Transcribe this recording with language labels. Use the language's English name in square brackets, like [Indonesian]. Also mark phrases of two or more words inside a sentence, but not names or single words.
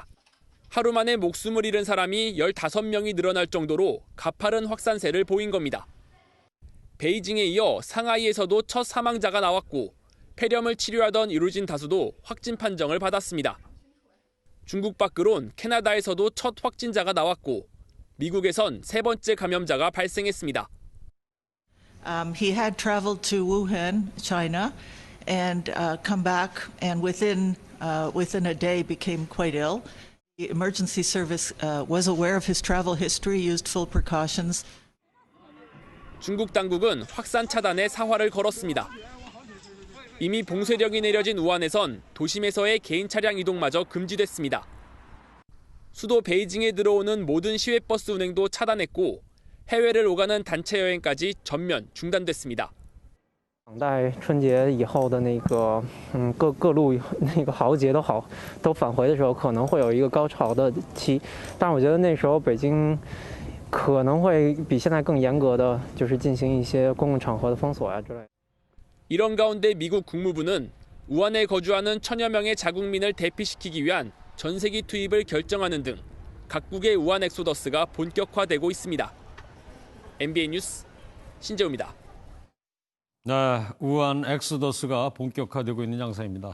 [Korean] 하루 만에 목숨을 잃은 사람이 15명이 늘어날 정도로 가파른 확산세를 보인 겁니다. 베이징에 이어 상하이에서도 첫 사망자가 나왔고 폐렴을 치료하던 이루진 다수도 확진 판정을 받았습니다. 중국 밖으론 캐나다에서도 첫 확진자가 나왔고 미국에선 세 번째 감염자가 발생했습니다. [English] He had traveled to Wuhan, China, and come back, and within a day became quite ill. The emergency service was aware of his travel history, used full precautions. [Korean] 중국 당국은 확산 차단에 사활을 걸었습니다. 이미 봉쇄령이 내려진 우한에선 도심에서의 개인 차량 이동마저 금지됐습니다. 수도 베이징에 들어오는 모든 시외버스 운행도 차단했고 해외를 오가는 단체 여행까지 전면 중단됐습니다. [Chinese] 等待春节以后的各路豪杰都返回的时候，可能会有一个高潮的期，但是我觉得那时候北京可能会比现在更严格的，就是进行一些公共场合的封锁呀之类的。 [Korean] 이런 가운데 미국 국무부는 우한에 거주하는 천여 명의 자국민을 대피시키기 위한 전세기 투입을 결정하는 등 각국의 우한 엑소더스가 본격화되고 있습니다. MBN 뉴스 신재우입니다. 네, 우한 엑소더스가 본격화되고 있는 양상입니다.